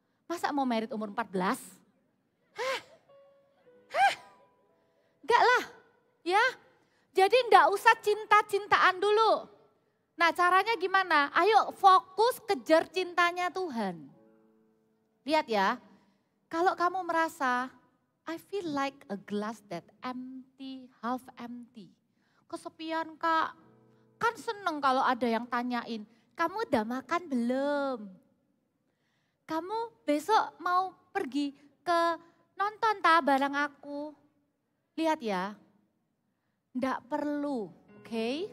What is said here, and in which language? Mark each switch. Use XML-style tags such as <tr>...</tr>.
<id>Masa mau married umur 14? Hah? Enggak lah, ya. Jadi enggak usah cinta-cintaan dulu. Nah caranya gimana? Ayo fokus kejar cintanya Tuhan. Lihat ya, kalau kamu merasa</id> <en>I feel like a glass that empty, half empty.</en> <id>Kesepian Kak, kan seneng kalau ada yang tanyain, kamu udah makan belum? Kamu besok mau pergi ke nonton bareng aku? Lihat ya, ndak perlu, oke?</id>